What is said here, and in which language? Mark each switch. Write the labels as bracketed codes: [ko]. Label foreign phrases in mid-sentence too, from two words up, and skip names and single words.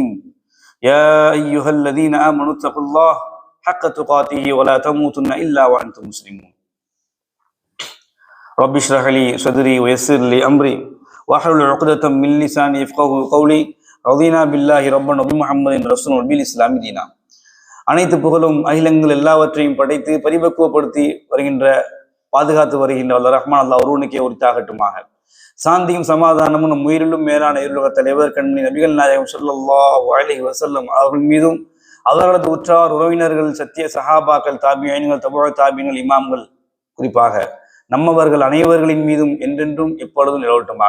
[ar] يا أيها الذين آمنوا اتقوا الله حق تقاته ولا تموتن إلا وأنتم مسلمون. رب اشرح لي صدري ويسر لي أمري واحلل عقدة من لساني يفقهوا قولي. رضينا بالله ربا وبمحمد رسول وبالإسلام دينا. [ta] அனைத்து புகழும் அகிலங்கள் எல்லாவற்றையும் படைத்து பரிபக்குவப்படுத்தி வருகின்ற பாதுகாத்து வருகின்ற அல்ல ரஹ்மான் அல்லாஹ் ஒருவனுக்கே உரித்தாகட்டுமாக. சாந்தியும் சமாதானமும் நம் உயிரிலும் மேலான இருளுக தலைவர் கண்மணி நபிகள் நாயகம் [ar] صلى الله عليه وسلم [ta] அவர்கள் மீதும் அவர்களது உற்றார் உறவினர்கள் சத்திய சஹாபாக்கள் தாபியீன்கள் தபூ தாபியீன்கள் இமாம்கள் குறிப்பாக நம்மவர்கள் அனைவர்களின் மீதும் என்றென்றும் எப்பொழுதும் நிலவட்டுமாக.